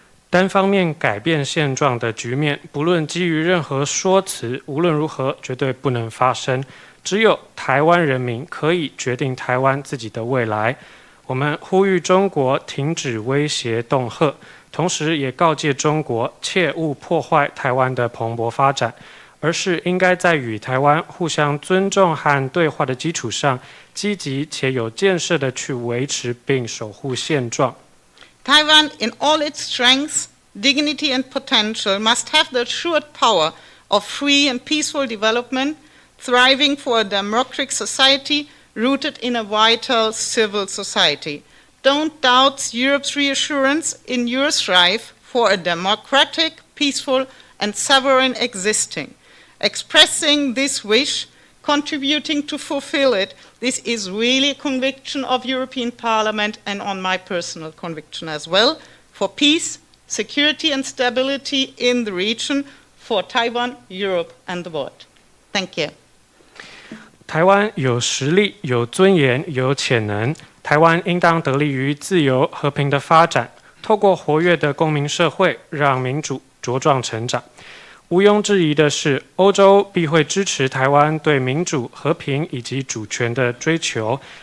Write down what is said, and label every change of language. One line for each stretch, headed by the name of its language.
Chinese: 单方面改变现状的局面，不论基于任何说辞，无论如何绝对不能发生。只有台湾人民可以决定台湾自己的未来。我们呼吁中国停止威胁恫吓，同时也告诫中国切勿破坏台湾的蓬勃发展，而是应该在与台湾互相尊重和对话的基础上，积极且有建设地去维持并守护现状。
English: Taiwan, in all its strengths, dignity and potential, must have the assured power of free and peaceful development, thriving for a democratic society rooted in a vital civil society. Don't doubt Europe's reassurance in your strive for a democratic, peaceful, and sovereign existing. Expressing this wish, contributing to fulfill it, this is really a conviction of European Parliament and on my personal conviction as well, for peace, security and stability in the region, for Taiwan, Europe and the world. Thank you.
Chinese: 台湾有实力、有尊严、有潜能，台湾应当得力于自由和平的发展，透过活跃的公民社会，让民主茁壮成长。毋庸置疑的是，欧洲必会支持台湾对民主、和平以及主权的追求。